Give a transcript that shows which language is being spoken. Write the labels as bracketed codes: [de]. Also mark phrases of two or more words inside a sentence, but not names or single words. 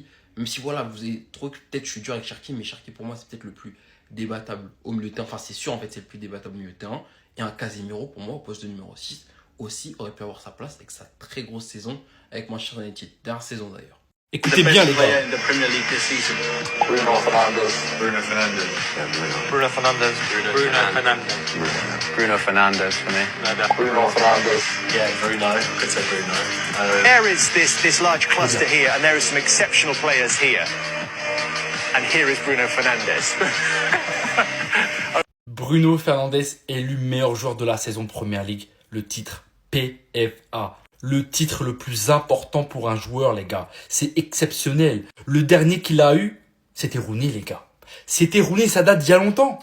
[fr] Même si voilà, vous avez trop, peut-être je suis dur avec Cherki, mais Cherki pour moi c'est peut-être le plus débattable au milieu de terrain. Enfin c'est sûr en fait c'est le plus débattable au milieu de terrain. Et un Casemiro pour moi au poste de numéro 6 aussi aurait pu avoir sa place avec sa très grosse saison avec Manchester United. Dernière saison d'ailleurs. Écoutez bien les gars. [en] Bruno Fernandes. Bruno Fernandes. Bruno Fernandes. Bruno Fernandes. Bruno Fernandes for me. Bruno Fernandes. Yeah, Bruno. Could say Bruno. There is this large cluster here, and there are some exceptional players here. And here is Bruno Fernandes. [fr] Bruno Fernandes élu meilleur joueur de la saison de Premier League. Le titre PFA. Le titre le plus important pour un joueur, les gars. C'est exceptionnel. Le dernier qu'il a eu, c'était Rooney, les gars. C'était Rooney, ça date d'il y a longtemps.